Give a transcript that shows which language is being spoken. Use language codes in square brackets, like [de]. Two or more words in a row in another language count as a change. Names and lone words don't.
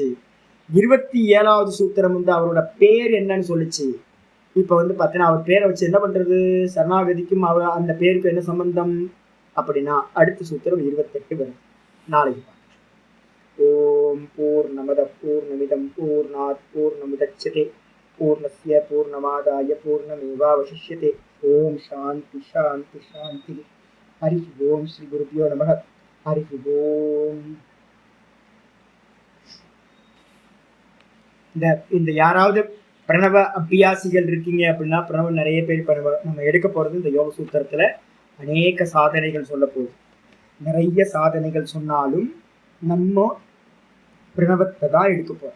[ta] 27வது சூத்திரம் வந்து அவரோட பேர் என்னன்னு சொல்லிச்சு. இப்ப வந்து பாத்தீங்கன்னா அவர் பேரை வச்சு என்ன பண்றது, சரணாகதிக்கும் அந்த பேருக்கு என்ன சம்பந்தம் அப்படின்னா அடுத்த சூத்திரம் 28 வரும். நாளைக்கு பார்க்கலாம். [sa] ॐ पूर्णमदः पूर्णमिदं पूर्णात् पूर्णमुदच्यते पूर्णस्य पूर्णमादाय पूर्णमेवावशिष्यते. ॐ शान्तिः शान्तिः शान्तिः हरि ॐ श्री गुरुभ्यो नमः. हरि ॐ. [ta] இந்த யாராவது பிரணவ அபியாசிகள் இருக்கீங்க அப்படின்னா, பிரணவம் நிறைய பேர் நம்ம எடுக்க போறது இந்த யோக சூத்திரத்துல அநேக சாதனைகள் சொல்ல போகுது. நிறைய சாதனைகள் சொன்னாலும் நம்ம பிரணவத்தை தான் எடுக்க போறோம்.